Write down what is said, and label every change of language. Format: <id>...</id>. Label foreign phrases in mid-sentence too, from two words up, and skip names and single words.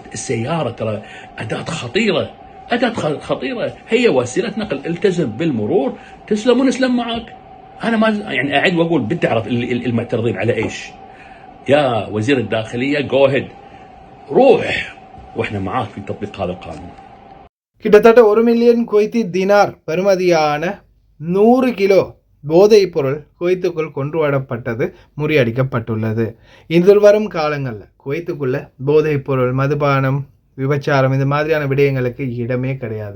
<ar>السياره ترى اداه خطيره، هي وسيله نقل، التزم بالمرور تسلم ونسلم معك. انا ما يعني اعد واقول بدي اعرف المعترضين على ايش. يا وزير الداخليه جو هيد، روح واحنا معاك في تطبيق هذا القانون.</ar> <ta>கிட்டத்தட்ட 1 மில்லியன் குவைத்தி தினார் பெறுமதியான 100 கிலோ போதைப் பொருள் குவைத்துக்குள் கொண்டு வரப்பட்டது முறியடிக்கப்பட்டுள்ளது. எதிர்வரும் காலங்களில் குவைத்துக்குள்ள போதைப் பொருள், மதுபானம், விபச்சாரம் இந்த மாதிரியான விடயங்களுக்கு இடமே கிடையாது.</ta>